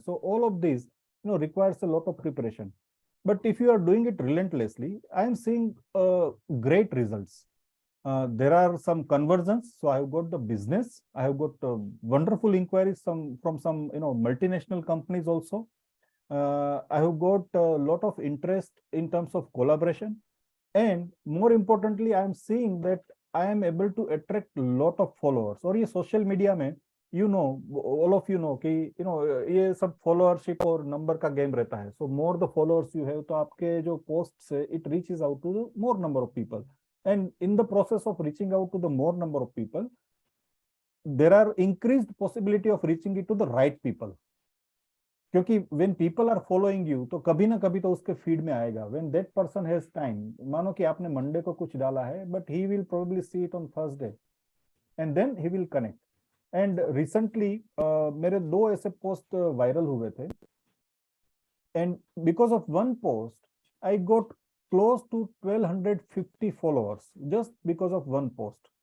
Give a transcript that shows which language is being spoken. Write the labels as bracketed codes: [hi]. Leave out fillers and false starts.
[en] So all of this requires a lot of preparation, but if you are doing it relentlessly, I am seeing great results. There are some conversions. So I have got the business. I have got wonderful inquiries from some multinational companies also. I have got a lot of interest in terms of collaboration, and more importantly, I am seeing that I am able to attract a lot of followers. [hi] और ये social media में [en] all of you know [hi] कि ये सब followership और number का game रहता है. [en] So more the followers you have, [hi] तो आपके जो posts है, [en] it reaches out to the more number of people. And in the process of reaching out to the more number of people, there are increased possibility of reaching it to the right people. [hi] क्योंकि [en] when people are following you, [hi] तो कभी ना कभी तो उसके feed में आएगा. [en] When that person has time, [hi] मानो कि आपने मंडे को कुछ डाला है, [en] but he will probably see it on Thursday, and then he will connect. And recently [hi] मेरे 2 ऐसे पोस्ट वायरल हुए थे, [en] and because of one post, I got close to 1250 followers just because of one post.